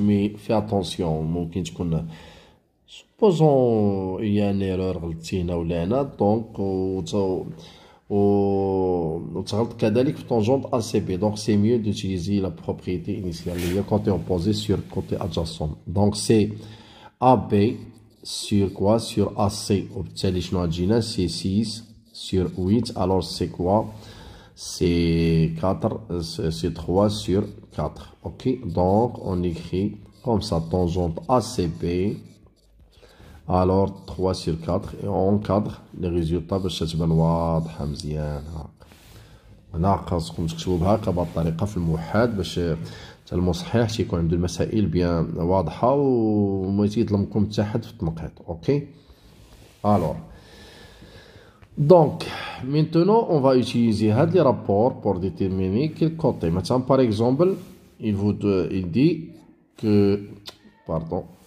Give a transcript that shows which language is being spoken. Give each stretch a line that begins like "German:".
French: Mais fais attention. Supposons il y a une erreur donc
Arabic: وتغلط كذلك في
French: tangente ACB. Donc c'est mieux d'utiliser la propriété initiale il y a côté opposé sur côté adjacent. Donc c'est AB sur quoi? Sur AC.
Arabic: وبالتالي شنو غتجينا؟
French: c'est 6 sur 8. Alors c'est quoi? C'est 4, c'est 3 sur 4. Ok, donc on écrit comme ça tangente ACB. Alors 3 sur 4 et on encadre les résultats
Arabic: باش تبان واضحه مزيان هاك. هنا خاصكم تكتبوا بهكا بهذه الطريقه في الموحد باش حتى المصحح تيكون عنده المسائل بيان واضحه وما يظلمكم حتى حد في التنقيط. اوكي.
French: Alors donc maintenant on va utiliser هاد les rapports pour déterminer quel côté. Maintenant par exemple il dit que pardon.